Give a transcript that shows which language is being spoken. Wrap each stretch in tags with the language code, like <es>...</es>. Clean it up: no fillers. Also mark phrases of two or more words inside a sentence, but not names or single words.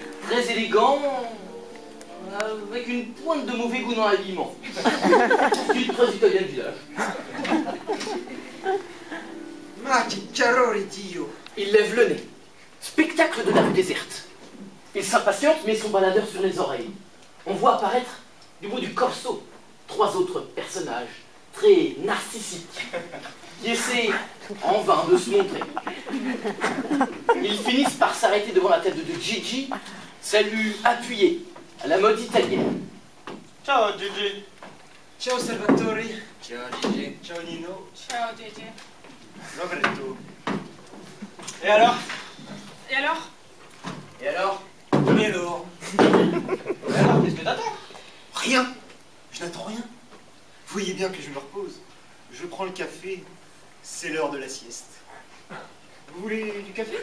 <fr>très élégant, avec une pointe de mauvais goût dans l'habillement. Style très italien de village.</fr> <it>Ma che calore, Dio!</it> <fr>Il lève le nez. Spectacle de la rue déserte. Il s'impatiente, met son baladeur sur les oreilles. On voit apparaître, du bout du corso, 3 autres personnages, très narcissiques, qui essaient en vain de se montrer. Ils finissent par s'arrêter devant la tête de Gigi, salut appuyé, à la mode italienne. Ciao Gigi. Ciao Salvatore. Ciao Gigi. Ciao Nino. Ciao Gigi. Roberto. Et alors? Et alors? Et alors? Et alors? Et alors, qu'est-ce que t'attends? Rien. Je n'attends rien. Vous voyez bien que je me repose. Je prends le café. C'est l'heure de la sieste. Vous voulez du café?</fr>